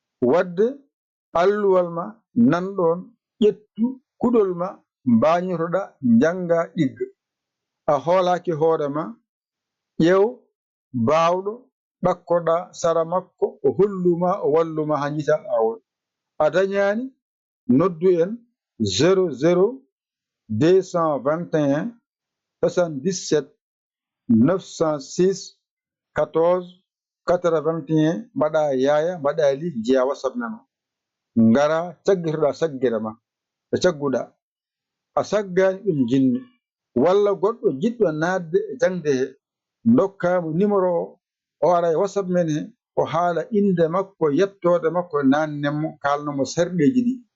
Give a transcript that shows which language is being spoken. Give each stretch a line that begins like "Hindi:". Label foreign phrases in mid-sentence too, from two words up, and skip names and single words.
Fula: Wadde alluwal ma nanɗon, ƴettu kuɗol ma, mbañotoɗa, jannga ɗigga. A hoolaaki hoore ma, ƴeew baawɗo, ɗakkoɗa sara makko, o holluma, o walluma haa njiita laawol. A dañaani, noddu en zéro zéro deux cent vingt et un soixante-dix-sept neuf cent six quatorze mbaɗa yaaya, mbaɗa li, njiya WhatsApp nano. Ngara caggitoɗa saggira ma, ɓe cagguɗa. A saggaani ɗum jinni. Walla goɗɗo jiɗɗo naatde e jangde he, ndokkaamo numéro o, o ara e WhatsApp men he, o haala innde makko, yettoode makko, naanne mo, kaalno mo sarɗeeji ɗi.